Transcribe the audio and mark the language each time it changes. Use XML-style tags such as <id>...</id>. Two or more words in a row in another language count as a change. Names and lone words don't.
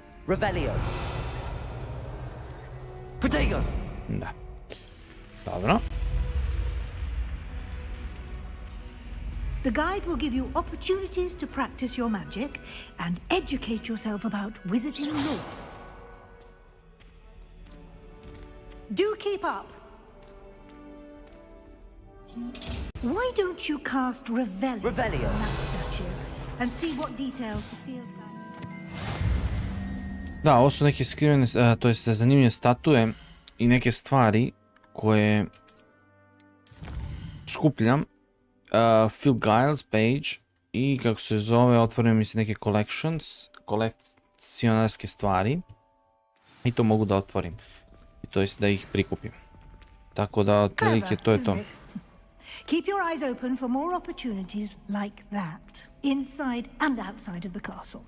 <en>Revelio. Protego.</en> <hr>Da. Dobro.</hr> <en>The guide will give you opportunities to practice your magic and educate yourself about wizarding lore. Do keep up. Why don't you cast Revelio on that statue and see what details the field guide...</en> <hr>Da, ovo su neke skrivene, to jest zanimljive statue i neke stvari koje skupljam.</hr> <en>Field Guides page</en> <hr>i kako se zove, otvorio mi se neke kolekcionarske stvari i to mogu da otvorim, to jest da ih prikupim. Tako da otprilike to je to.</hr> <en>Keep your eyes open for more opportunities like that, inside and outside of the castle.</en>